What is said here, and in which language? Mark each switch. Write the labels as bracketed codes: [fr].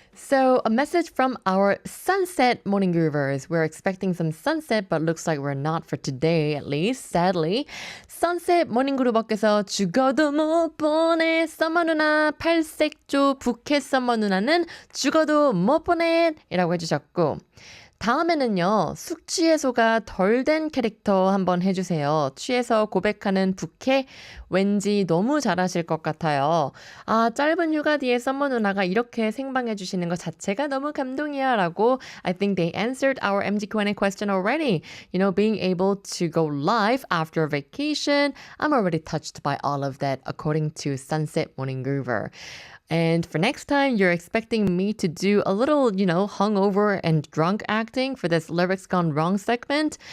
[en] So, a message from our sunset morning groovers. We're expecting some sunset, but looks like we're not for today, at least, sadly. [ko] Sunset morning groover께서 죽어도 못 보내 썸머 누나 팔색조 부캐 썸머 누나는 죽어도 못 보내 이라고 해주셨고, 다음에는요, 숙취해소가 덜 된 캐릭터 한번 해주세요. 취해서 고백하는 부캐 왠지 너무 잘하실 것 같아요. 아, 짧은 휴가 뒤에 썸머 누나가 이렇게 생방해주시는 것 자체가 너무 감동이야 라고 [en] I think they answered our MGQ&A question already. You know, being able to go live after a vacation. I'm already touched by all of that according to Sunset Morning Groover. And for next time, you're expecting me to do a little, you know, hungover and drunk acting for this Lyrics Gone Wrong segment?